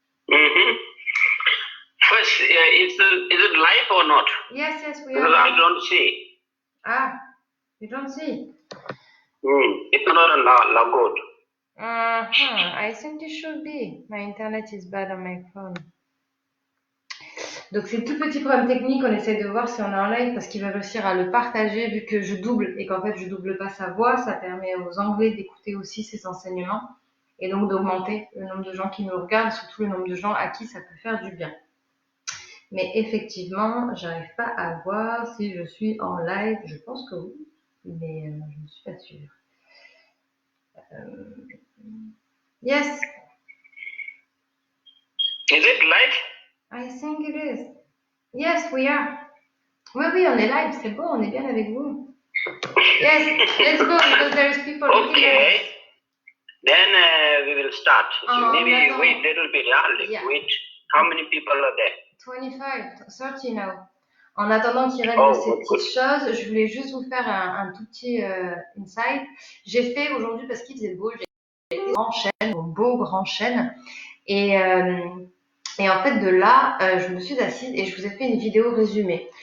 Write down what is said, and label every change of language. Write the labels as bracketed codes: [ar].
[en] Mm-hmm. First, is it live or not? Yes, we because are. I don't see. Ah, you don't see? It's not good. I think it should be. My internet is bad on my phone. [fr] Donc c'est tout petit problème technique, on essaie de voir si on est en live parce qu'il va réussir à le partager vu que je double et qu'en fait je double pas sa voix, ça permet aux Anglais d'écouter aussi ses enseignements et donc d'augmenter le nombre de gens qui nous regardent, surtout le nombre de gens à qui ça peut faire du bien. Mais effectivement, j'arrive pas à voir si je suis en live, je pense que oui, mais je ne suis pas sûre. [en] Yes. Is it live? I think it is. Yes, we are. [fr] Oui, on est live, c'est bon, on est bien avec vous. [en] Yes, let's go because there is people looking at us. Then we will start. Maybe wait a little bit. Yeah. Wait. How many people are there? 25, 30 now. [fr] En attendant qu'il règle ces petites choses, je voulais juste vous faire un tout petit insight. J'ai fait aujourd'hui, parce qu'il faisait beau, j'ai fait des grands chênes, un beau grand chêne. Et en fait, de là, je me suis assise et je vous ai fait une vidéo résumée.